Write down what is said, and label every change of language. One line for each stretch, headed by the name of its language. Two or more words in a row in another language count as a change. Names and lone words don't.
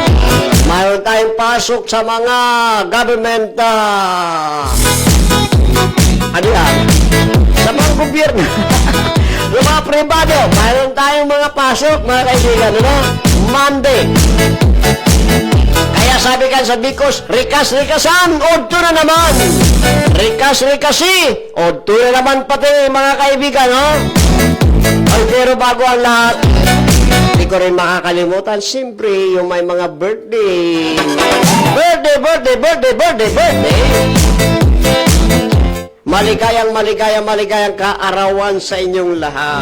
Filipino: Mayroon tayong pasok sa mga government, sa mga gobyerno. Yung mga pribado, mayroon tayong mga pasok, mga kaibigan, ano? Monday. Kaya sabi ka sa Bicos,
Bikol: rikas-rikasan, odto na naman. Rikas-rikasi, odto na naman pati mga kaibigan, no?
Filipino: Ay, pero bago ang lahat, hindi ko rin makakalimutan, siyempre, yung may mga birthday. Birthday. Maligayang kaarawan sa inyong lahat.